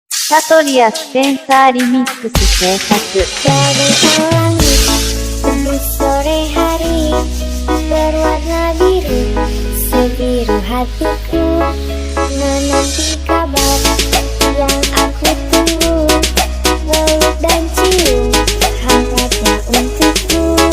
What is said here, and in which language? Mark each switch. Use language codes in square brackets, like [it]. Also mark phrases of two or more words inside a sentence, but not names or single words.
[ja] サトリアスペンサーリミックス制作。 [id] Dari langit tembus sore hari berwarna biru, sebiru hatiku menanti kabar yang aku tunggu, peluk dan cium hangatnya untukku.